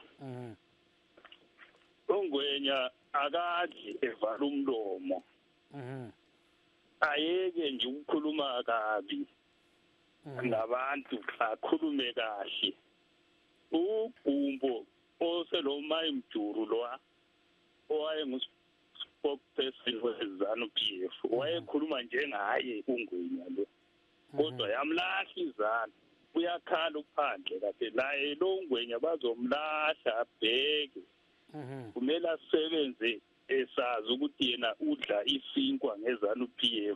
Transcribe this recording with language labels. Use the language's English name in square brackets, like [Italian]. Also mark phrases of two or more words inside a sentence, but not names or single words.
[North Ndebele] Ngwenya akadli evala umlomo. Ayeke nje ukukhuluma kabi nabantu, akhulume kahle. Ugumbo oseloma imjuru lo owayengu-spokesperson we-ZANU-PF wayekhuluma njengaye uNgwenya lo, kodwa yamlahla izandla. Uyakhala uphandle kade naye lo Ngwenya bazomlahla abheke. Kumele asebenze esazi ukuthi yena udla isinkwa ngeZANU-PF.